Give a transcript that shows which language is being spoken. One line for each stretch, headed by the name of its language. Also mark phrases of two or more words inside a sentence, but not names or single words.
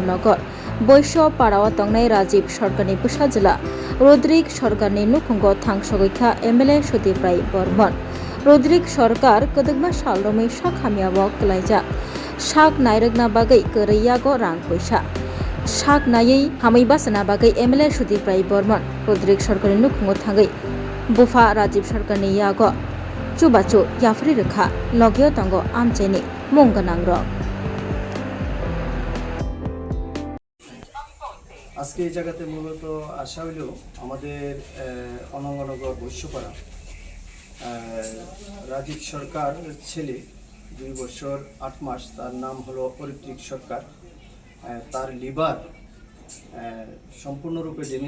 Kok Borok: Nogor Boisho Parawa Tongnai Rajiv Sarkarni Pusajala Rodrik Sarkarni Nukungo Thangsogoikha MLA Sudeep Rai Bormon Rodrik Sarkar Kadagma Shalromai Shakhamiawa Kalaijak Shak Nairagna Bagai Kariyago Rang Poisa Shak Nayai Hamai Basana Bagai MLA Sudeep Rai Bormon Rodrik Sarkarni Nukungo Thangai Bufa Rajiv Sarkarni Yago Chubachu Yafri Rekha Logio Tango Amcheni Munganangro
Bangla: আজকে এই জায়গাতে মূলত আসা হলো আমাদের অনঙ্গনগর বৈশ্যপাড়া রাজীব সরকার ছেলে 2 বছর 8 মাস তার নাম হলো ঋত্বিক সরকার তার লিভার সম্পূর্ণরূপে ড্যামেজ